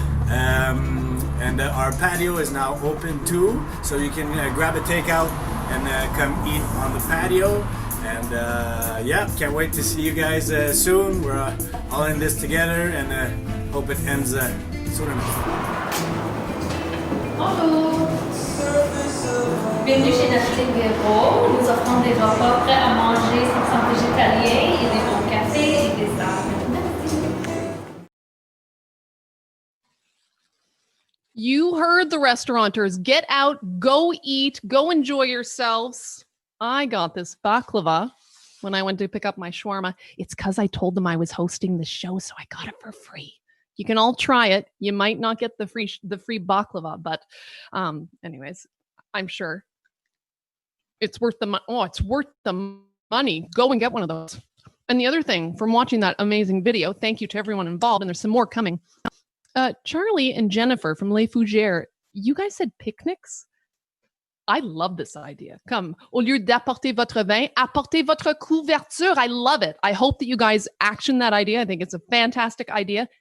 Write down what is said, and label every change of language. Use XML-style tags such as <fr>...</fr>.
<en>And our patio is now open too, so you can grab a takeout and come eat on the patio. And yeah, can't wait to see you guys soon. We're all in this together, and hope it ends soon enough.</en> <fr>Bonjour! Bienvenue chez Musique Mill Road. Nous offrons des repas prêts à manger 100% végétaliens et des bons cafés et des desserts.</fr> <en>You heard the restaurateurs. Get out, go eat, go enjoy yourselves. I got this baklava when I went to pick up my shawarma. It's because I told them I was hosting the show, so I got it for free. You can all try it. You might not get the free baklava, but anyways, I'm sure it's worth the money. Oh, it's worth the money. Go and get one of those. And the other thing from watching that amazing video, thank you to everyone involved, and there's some more coming. Charlie and Jennifer from Les Fougères, you guys said picnics? I love this idea.</en> <fr>Come, au lieu d'apporter votre vin, apportez votre couverture.</fr> <en>I love it. I hope that you guys action that idea. I think it's a fantastic idea.</en>